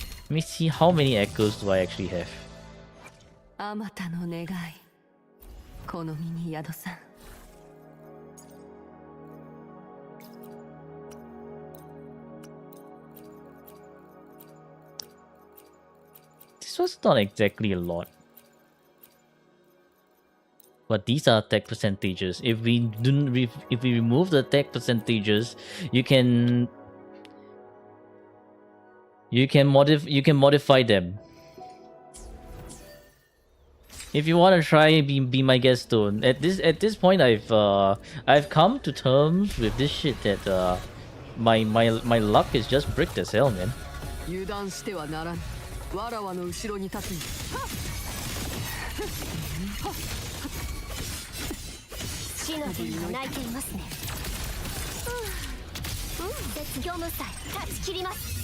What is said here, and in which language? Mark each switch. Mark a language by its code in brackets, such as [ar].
[en] Let me see how many echoes do I actually have. [ja] あまたの願い、この身に宿さん。 [en] This was not exactly a lot. But these are attack percentages. If we remove the attack percentages, you can modify them. If you want to try, be my guest, Stone. At this point, I've come to terms with this shit that my luck is just bricked as hell, man. [ja] 油断してはならん。わらわの後ろに立つんだ。シノビーが泣いていますね。絶業無才断ち切ります。